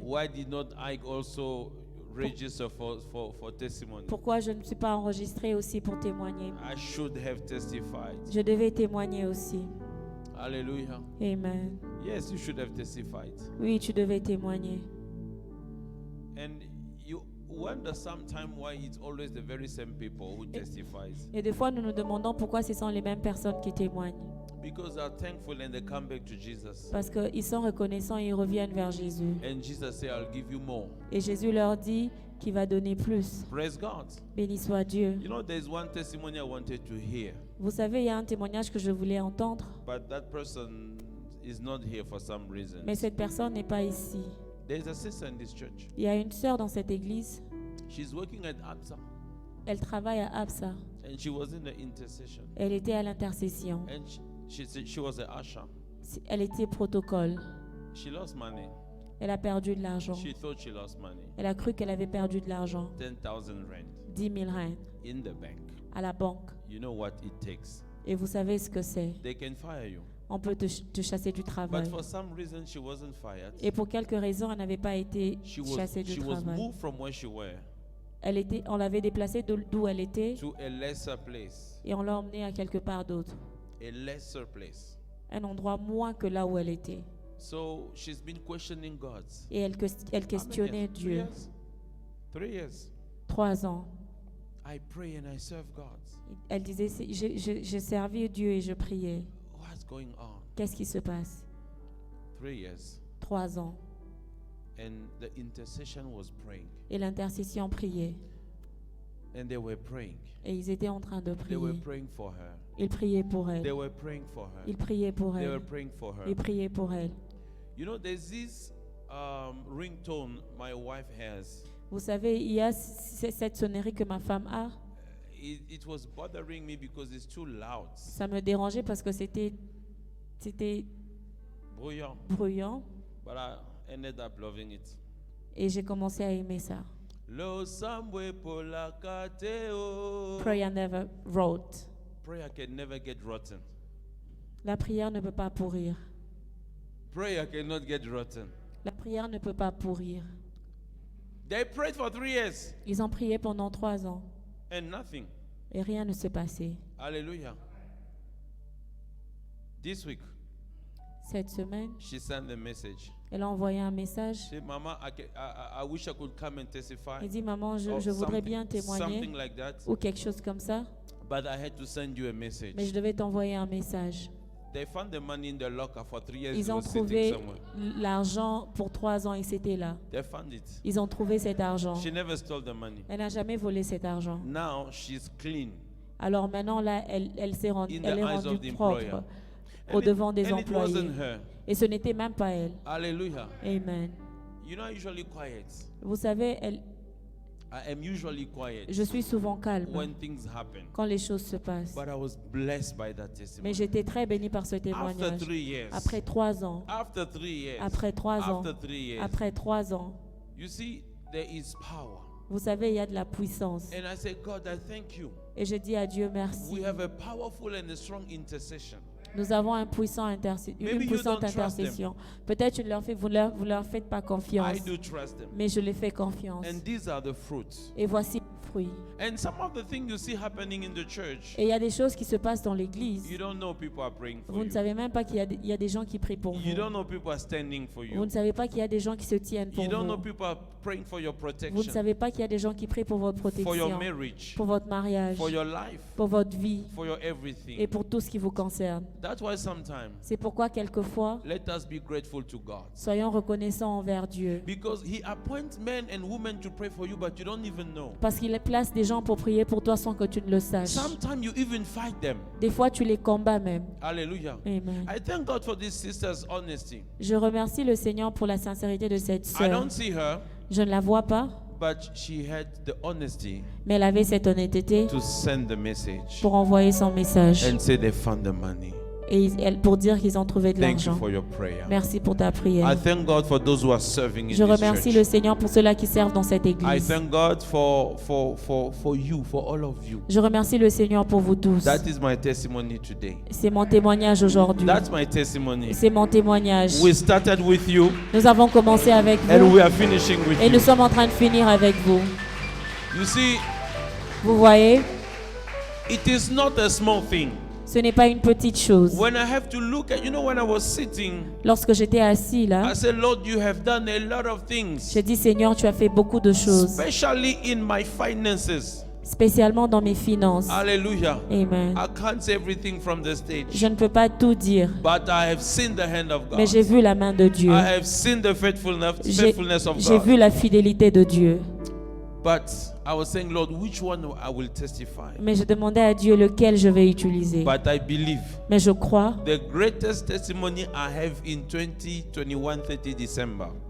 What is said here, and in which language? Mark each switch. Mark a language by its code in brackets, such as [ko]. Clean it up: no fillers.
[en] Why did not I also register for testimony? [fr] Pourquoi je ne suis pas enregistré aussi pour témoigner? [en] I should have testified. [fr] Je devais témoigner aussi. [en] Hallelujah. Amen. Yes, you should have testified. [fr] Oui, tu devais témoigner. [en] And you wonder sometimes why it's always the very same people who testifies. [fr] Et des fois, nous nous demandons pourquoi ce sont les mêmes personnes qui témoignent. [en] Because they are thankful and they come back to Jesus. [fr] Parce qu'ils sont reconnaissants et ils reviennent vers Jésus. [en] And Jesus said, I'll give you more. [fr] Et Jésus leur dit qu'il va donner plus. [en] Praise God. [fr] Béni soit Dieu. [en] You know, there's one testimony I wanted to hear. [fr] Vous savez, il y a un témoignage que je voulais entendre, [en] But that person is not here for some reason. [fr] mais cette personne n'est pas ici. [en] There's a sister in this church. [fr] Il y a une sœur dans cette église. [en] She's working at ABSA. [fr] Elle travaille à Absa. [en] And she was in the intercession. [fr] Elle était à l'intercession. [en] And she was a usher. [fr] Elle était protocole. [en] She lost money. [fr] Elle a perdu de l'argent. [en] She thought she lost money. [fr] Elle a cru qu'elle avait perdu de l'argent. [en] 10,000 rand [fr] 10 000 rand [en] in the bank. [fr] à la banque. [en] You know what it takes. [fr] Et vous savez ce que c'est. [en] They can fire you. [fr] On peut te chasser du travail. [en] But for some reason she wasn't fired. [fr] Et pour quelques raisons, elle n'avait pas été chassée du [en] she was [fr] travail. [en] moved from where she were [fr] On l'avait déplacée d'où elle était [en] to a lesser place. [fr] et on l'a emmenée à quelque part d'autre. [en] A lesser place. [fr] Un endroit moins que là où elle était. [en] So she's been questioning God. [fr] Et elle questionnait Dieu. [en] 3 years. [fr] 3 ans. [en] I pray and I serve God. [fr] Elle disait, je servis Dieu et je priais. [en] What's going on? [fr] Qu'est-ce qui se passe? [en] 3 years. [fr] 3 ans. [en] And the intercession was praying. [fr] Et l'intercession priait. [en] And they were praying. [fr] Et ils étaient en train de [en] They were [fr] prier. [en] praying for her. [fr] Ils priaient pour [en] They [fr] elle. [en] were praying for her. [fr] Ils priaient pour [en] They were [fr] elle. [en] praying for her. [fr] Ils priaient pour elle. [en] You know, there's this ringtone my wife has. [fr] Vous savez, il y a cette sonnerie que ma femme a. [en] It was bothering me because it's too loud. [fr] Ça me dérangeait parce que c'était Bruyant. bruyant. [en] But I ended up loving it. [fr] Et j'ai commencé à aimer ça. Lo sambwe polakateo. [en] Prayer never rot. Prayer can never get rotten. [fr] La prière ne peut pas pourrir. [en] Prayer cannot get rotten. [fr] La prière ne peut pas pourrir. [en] They prayed for 3 years [fr] Ils ont prié pendant 3 ans [en] and nothing. [fr] et rien ne s'est passé. [en] Hallelujah. This week, [fr] Cette semaine, [en] she sent a message. [fr] elle a envoyé un message. [en] She said, Mama, I wish I could come and testify. [fr] Elle dit, maman, je [en] Or [fr] voudrais [en] something- [fr] bien témoigner [en] Something like that. [fr] ou quelque chose comme ça, [en] But I had to send you a message. [fr] mais je devais t'envoyer un message. [en] They found the money in the locker for 3 years. It [fr] Ils ont [en] was sitting [fr] trouvé [en] somewhere. [fr] l'argent pour 3 ans et c'était là. [en] They found it. [fr] Ils ont trouvé cet argent. [en] She never stole the money. [fr] Elle n'a jamais volé cet argent. [en] Now she's clean [fr] Alors maintenant, là, elle est [en] in the [fr] rendue [en] eyes of the employer. [fr] propre au devant des [en] And it [fr] employés. [en] wasn't her. [fr] Et ce n'était même pas elle. [en] Hallelujah. Amen. You know, I'm usually quiet. [fr] Vous savez, [en] I am usually quiet [fr] je suis souvent calme [en] when things happen. [fr] quand les choses se passent. [en] But I was blessed by that [fr] Mais [en] testimony. [fr] j'étais très bénie par ce [en] After [fr] témoignage. [en] 3 years. [fr] Après 3 ans. [en] After 3 years. [fr] Après 3 ans. [en] After 3 years. [fr] Après 3 ans. [en] You see, there is power. [fr] Vous savez, il y a de la puissance. [en] And I say, God, I thank you. [fr] Et je dis à Dieu merci. [en] We have a powerful and a strong intercession. [fr] Nous avons une [en] Maybe you [fr] puissante [en] don't trust [fr] intercession. Peut-être vous leur faites pas confiance. [en] I do trust them. [fr] Mais je les fais confiance. [en] And these are the fruits. [fr] Et voici les fruits. [en] And some of the things you see happening in the church, [fr] Et il y a des choses qui se passent dans l'église. [en] you don't know people are praying for [fr] Vous ne [en] you. [fr] savez même pas qu'il y a des gens qui prient pour [en] You [fr] vous. [en] don't know people are standing for [fr] Vous [en] you. [fr] ne savez pas qu'il y a des gens qui se tiennent pour [en] You don't know [fr] vous. [en] people are praying for your [fr] Vous ne [en] protection, [fr] savez pas qu'il y a des gens qui prient pour votre [en] for your [fr] protection, [en] marriage, [fr] pour votre mariage, [en] for your life, [fr] pour votre vie [en] for your [fr] et [en] everything. [fr] pour tout ce qui vous concerne. [en] That's why sometimes [fr] C'est pourquoi quelquefois, [en] let us be grateful to God. [fr] soyons reconnaissants envers Dieu. [en] Because He appoints men and women to pray for you, but you don't even know. [fr] Parce qu'il place des gens pour prier pour toi sans que tu ne le saches. [en] Sometimes you even fight them. [fr] Des fois, tu les combats même. [en] Hallelujah. Amen. I thank God for this sister's honesty. [fr] Je remercie le Seigneur pour la sincérité de cette [en] I [fr] sœur. [en] don't see her, [fr] Je ne la vois pas, [en] but she had the honesty [fr] mais elle avait cette honnêteté [en] to send the message [fr] pour envoyer son message. [en] and say they found the money. [fr] pour dire qu'ils ont trouvé de [en] Thank you [fr] l'argent. [en] for your prayer. [fr] Merci pour ta prière. [en] I thank God for those who are serving in [fr] Je [en] this [fr] remercie [en] church. [fr] le Seigneur pour ceux-là qui servent dans cette [en] I [fr] église. [en] thank God for you, for all of you. [fr] Je remercie le Seigneur pour vous tous. [en] That is my testimony today. [fr] C'est mon témoignage aujourd'hui. [en] That's my testimony. [fr] C'est mon témoignage. [en] We started with you [fr] Nous avons commencé avec [en] and [fr] vous [en] we are finishing with [fr] et nous [en] you. [fr] sommes en train de finir avec vous. [en] You see, [fr] Vous voyez, [en] it is not a small thing. [fr] ce n'est pas une petite chose. [en] When I have to look at, when I was sitting, [fr] Lorsque j'étais assis là, [en] I said, Lord, you have done a lot of things, [fr] j'ai dit Seigneur, tu as fait beaucoup de choses, [en] especially in my finances. [fr] spécialement dans mes finances. [en] Hallelujah. Amen. I can't say everything from the stage, [fr] Je ne peux pas tout dire, [en] but I have seen the hand of God. [fr] mais j'ai vu la main de Dieu. [en] I have seen the faithfulness of [fr] J'ai [en] God. [fr] vu la fidélité de Dieu. [en] But I was saying, Lord, which one I will testify? [fr] Mais je demandais à Dieu lequel je vais utiliser. [en] But I believe [fr] Mais je crois [en] the greatest testimony I have in 2021, 30 December,